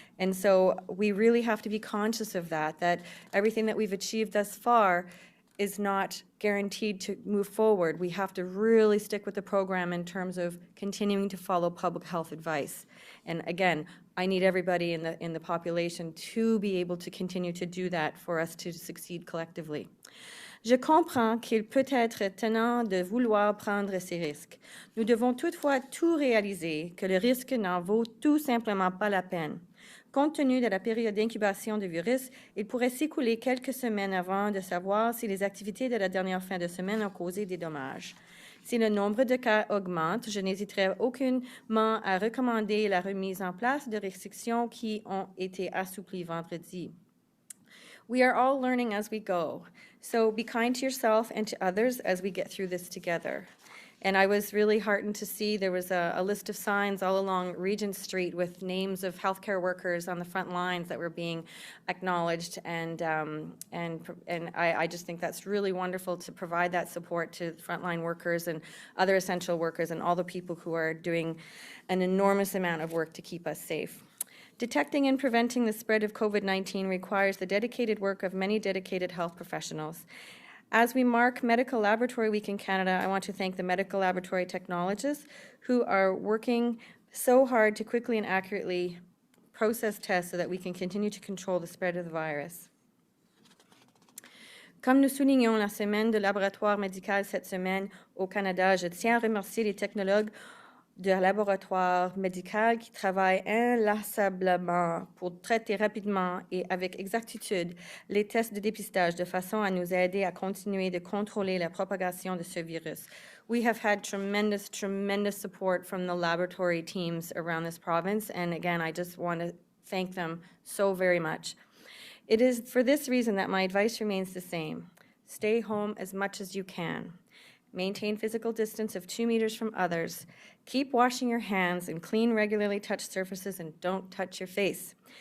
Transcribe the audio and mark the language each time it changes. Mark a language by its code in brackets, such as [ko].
[en] And so we really have to be conscious of that everything that we've achieved thus far is not guaranteed to move forward. We have to really stick with the program in terms of continuing to follow public health advice. And again, I need everybody in the population to be able to continue to do that for us to succeed collectively. [fr] Je comprends qu'il peut être tentant de vouloir prendre ces risques. Nous devons toutefois tout réaliser que le risque n'en vaut tout simplement pas la peine. Compte tenu de la période d'incubation du virus, il pourrait s'écouler quelques semaines avant de savoir si les activités de la dernière fin de semaine ont causé des dommages. Si le nombre de cas augmente, je n'hésiterai aucunement à recommander la remise en place de restrictions qui ont été assouplies vendredi. [en] We are all learning as we go, so be kind to yourself and to others as we get through this together. And I was really heartened to see there was a list of signs all along Regent Street with names of healthcare workers on the front lines that were being acknowledged, and I just think that's really wonderful to provide that support to frontline workers and other essential workers and all the people who are doing an enormous amount of work to keep us safe. Detecting and preventing the spread of COVID-19 requires the dedicated work of many dedicated health professionals. As we mark Medical Laboratory Week in Canada, I want to thank the medical laboratory technologists who are working so hard to quickly and accurately process tests so that we can continue to control the spread of the virus. [fr] Comme nous soulignons la semaine de laboratoire médical cette semaine au Canada, je tiens à remercier les technologues de laboratoire médical qui travaillent inlassablement pour traiter rapidement et avec exactitude les tests de dépistage de façon à nous aider à continuer de contrôler la propagation de ce virus. [en] We have had tremendous, tremendous support from the laboratory teams around this province, and again, I just want to thank them so very much. It is for this reason that my advice remains the same. Stay home as much as you can. Maintain physical distance of 2 meters from others. Keep washing your hands and clean regularly touched surfaces and don't touch your face.